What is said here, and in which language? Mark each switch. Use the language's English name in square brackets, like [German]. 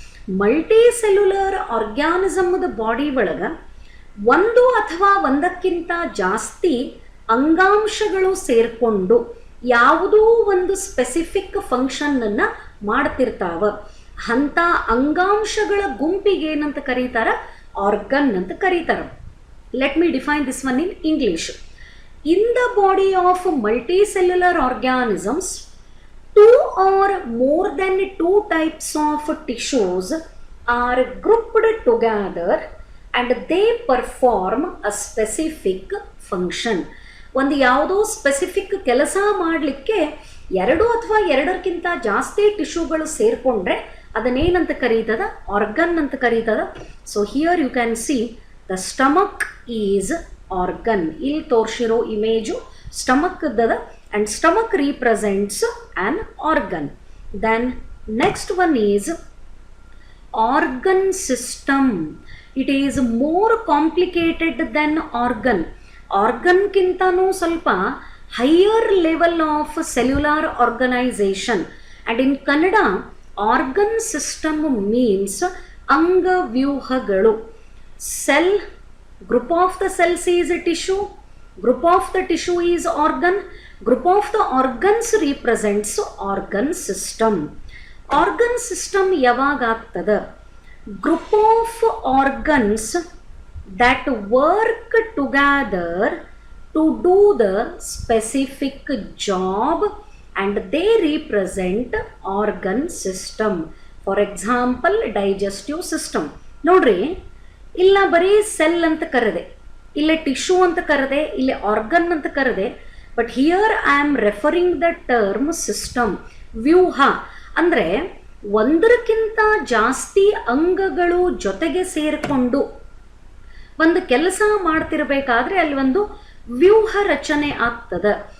[Kannada] Multicellular ಆರ್ಗ್ಯಾನಿಸಮ್ದ body ಒಳಗೆ ಒಂದು ಅಥವಾ ಒಂದಕ್ಕಿಂತ ಜಾಸ್ತಿ ಅಂಗಾಂಶಗಳು ಸೇರಿಕೊಂಡು ಯಾವುದೋ ಒಂದು ಸ್ಪೆಸಿಫಿಕ್ ಫಂಕ್ಷನ್ನನ್ನು ಮಾಡ್ತಿರ್ತಾವ. ಅಂಥ ಅಂಗಾಂಶಗಳ ಗುಂಪಿಗೆ ಏನಂತ ಕರೀತಾರ? ಆರ್ಗನ್ ಅಂತ ಕರೀತಾರೆ. [English] Let me define this one in English. In the body of multicellular organisms, two or more than two types of tissues are grouped together and they perform a specific function. [Kannada] ಒಂದು ಯಾವುದೋ specific ಕೆಲಸ ಮಾಡಲಿಕ್ಕೆ ಎರಡು ಅಥವಾ ಎರಡಕ್ಕಿಂತ ಜಾಸ್ತಿ ಟಿಶ್ಯೂಗಳು ಸೇರಿಕೊಂಡ್ರೆ ಅದನ್ನೇನಂತ ಕರೀತದ, organ ಅಂತ ಕರೀತದ. [English] So here you can see the stomach is organ. [Kannada] ಇಲ್ಲಿ ತೋರಿಸಿರೋ image stomach ಇದ್ದದ [English] and stomach represents an organ. Then next one is organ system. It is more complicated than organ. Organ [Kannada] kintanu salpa [English] higher level of cellular organization, and in Kannada organ system means anga vyuhagalu. Cell, group of the cells is a tissue, group of the tissue is organ, group of the organs represents organ system. Organ system [Kannada] yavagaagtada? [English] Group of organs that work together to do the specific job and they represent organ system. For example, digestive system. [Kannada] ನೋಡ್ರಿ, ಇಲ್ಲ ಬರೀ cell ಅಂತ ಕರೆದೆ, ಇಲ್ಲೇ tissue ಅಂತ ಕರೆದೆ, ಇಲ್ಲೇ organ ಅಂತ ಕರೆದೆ. [English] But here I am referring the term system. [Kannada] ವ್ಯೂಹ ಅಂದರೆ ಒಂದರಕ್ಕಿಂತ ಜಾಸ್ತಿ ಅಂಗಗಳು ಜೊತೆಗೆ ಸೇರಿಕೊಂಡು ಒಂದು ಕೆಲಸ ಮಾಡ್ತಿರ್ಬೇಕಾದ್ರೆ ಅಲ್ಲಿ ಒಂದು ವ್ಯೂಹ ರಚನೆ ಆಗ್ತದೆ.